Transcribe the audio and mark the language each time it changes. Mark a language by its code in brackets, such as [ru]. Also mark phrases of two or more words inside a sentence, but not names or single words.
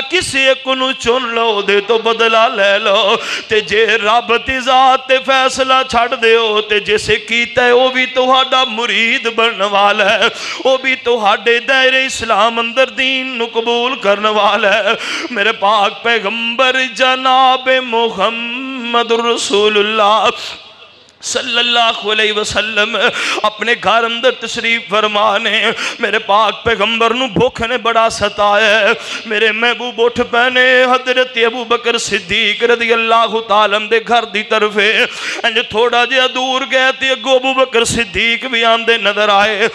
[pa] کسی اک نوں چن لو دے تو بدلہ لے لو، تے جے رب دی ذات تے فیصلہ چھڈ دیو تے جسے کیتا ہے وہ بھی تہاڈا مرید بننے والا ہے، وہ بھی تہاڈے دائرے اسلام اندر دین نوں قبول کرنے والا ہے. میرے پاک پیغمبر پیغمبر جناب محمد رسول اللہ [ar] صلى الله عليه وسلم [pa] اپنے گھر اندر تشریف فرمانے. میرے پاک پیغمبر نوں بھکھ نے بڑا ستایا. میرے محبوب اٹھ پینے حضرت ابو بکر صدیق [ar] رضي الله تعالى [pa] دے گھر دی طرفے انج تھوڑا جیہا دور گئے تو اگوں ابو بکر صدیق بھی آندے نظر آئے.